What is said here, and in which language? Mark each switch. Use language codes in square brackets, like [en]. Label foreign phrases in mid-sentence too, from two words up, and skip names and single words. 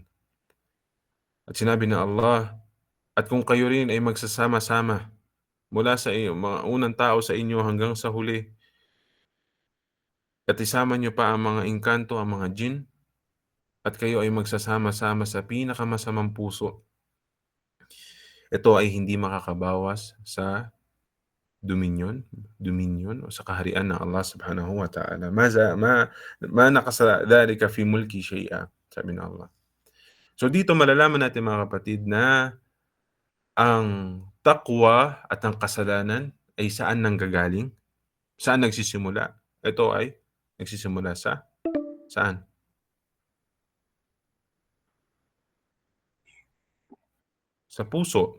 [tl] At sinabi ng Allah, "At kung kayo rin ay magsasama-sama mula sa mga unang tao sa inyo hanggang sa huli at isama niyo pa ang mga engkanto, ang mga jin, at kayo ay magsasama-sama sa pinakamasamang puso, ito ay hindi makakabawas sa dominion dominion o sa kaharian ng [ar] الله سبحانه وتعالى. ما نقص ذلك في ملكي شيئا, [tl] sabi ng Allah. So dito malalaman natin mga kapatid na ang taqwa at ang kasalanan ay saan nanggagaling, saan nagsisimula. Ito ay nagsisimula sa saan? Sa puso.